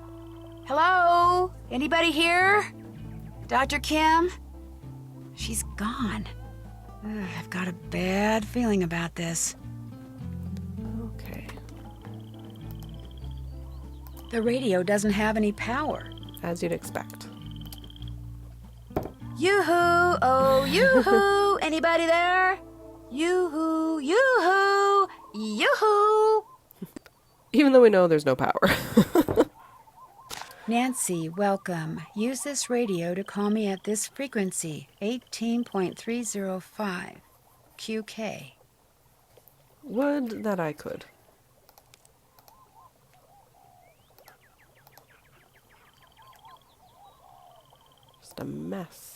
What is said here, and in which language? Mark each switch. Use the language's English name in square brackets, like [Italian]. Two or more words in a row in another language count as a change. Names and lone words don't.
[English] Hello? Anybody here? Dr. Kim? She's gone. Ugh, I've got a bad feeling about this. Okay. The radio doesn't have any power. As you'd expect. Yoo-hoo! Oh, yoo-hoo! Anybody there? Yoo-hoo! Yoo-hoo! Yoo-hoo! Even though we know there's no power. Nancy, welcome. Use this radio to call me at this frequency, 18.305, QK. Would that I could. Just a mess.